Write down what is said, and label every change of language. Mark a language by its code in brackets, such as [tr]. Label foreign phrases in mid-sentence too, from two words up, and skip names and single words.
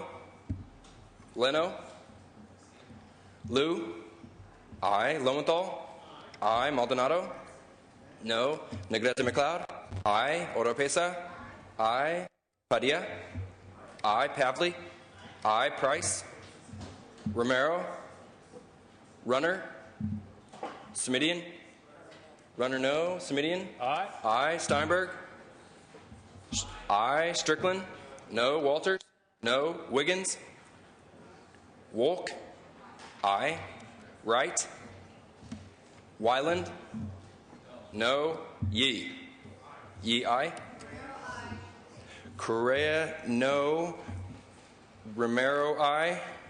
[en] Leno? Liu? Aye. Lowenthal? Aye. Maldonado? No. Negrete McLeod? Aye. Oropesa? Aye. Padilla? Aye. Pavley? Aye. Price? Romero? Runner? Smidian? Runner no. Smidian? Aye. Aye. Steinberg? Aye. Strickland? No. Walters? No. Wiggins? Wolk? Aye. Wright? Wyland? No. Yee? Yee aye. Correa no. Romero aye.